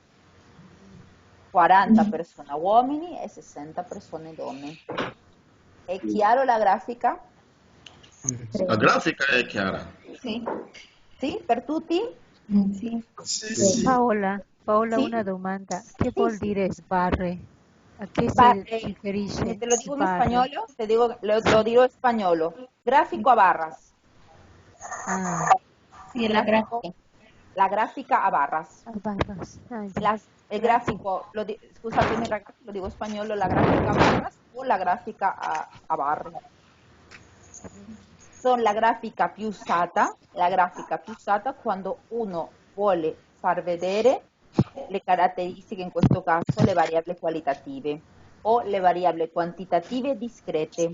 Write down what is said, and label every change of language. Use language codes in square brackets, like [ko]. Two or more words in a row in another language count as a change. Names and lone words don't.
[it] 40 persone uomini e 60 persone donne. È chiaro la grafica? La grafica è chiara. Sì. Sì, per tutti? Sì. Sì. Paola, Sì. una domanda. Che vuol dire sbarre? A che Sbarre. si riferisce? [es] Te lo digo en [it] sbarre? [es] español, lo digo en español. Gráfico a barras. Ah, [it] Sì, la grafica. La grafica a barras. [es] barras. Ah, ya. El gráfico, [it] scusatemi ragazzi, lo dico in spagnolo, la grafica a barras o la grafica a barre. Sono la grafica più usata quando uno vuole far vedere le caratteristiche, in questo caso le variabili qualitative o le variabili quantitative discrete.